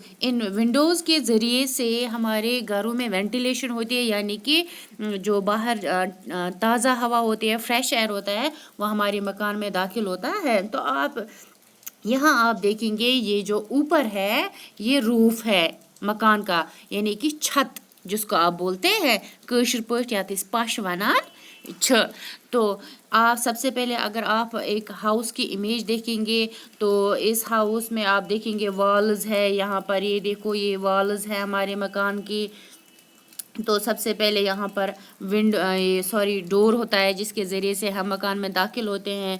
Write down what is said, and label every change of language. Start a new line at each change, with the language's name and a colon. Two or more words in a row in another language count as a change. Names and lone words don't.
Hindi: इन विंडोज़ के ज़रिए से हमारे घरों में वेंटिलेशन होती है, यानी कि जो बाहर ताज़ा हवा होती है,
English: fresh air
Hindi: होता है, वो हमारे मकान में दाखिल होता है।
Kashmiri: तो आप यहाँ आप देखेंगे ये जो ऊपर है ये रूफ है मकान का, यानी कि छत जिसको आप बोलते हैं कशीर पठ या पश वनान छ।
Hindi: तो आप सबसे पहले अगर आप एक हाउस की इमेज देखेंगे तो इस हाउस में आप देखेंगे वॉल्स है। यहाँ पर ये देखो ये वॉल्स है हमारे मकान की। तो सबसे पहले यहाँ पर डोर होता है जिसके ज़रिए से हम मकान में दाखिल होते हैं।